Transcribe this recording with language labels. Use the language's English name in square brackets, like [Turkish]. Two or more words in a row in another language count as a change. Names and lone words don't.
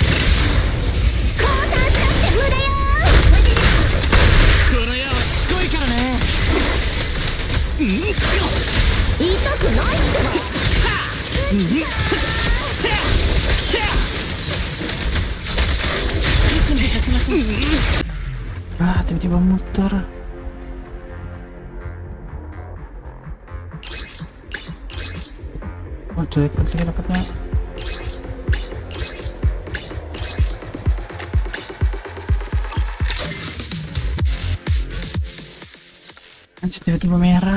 [Japanese] 降参したって無駄よ。この矢はしつこいからね。痛くないってば。息もさせません。 [Indonesian] Ah, tiba-tiba muter. Oh, jelek lagi dapatnya. Anjir, tiba-tiba merah.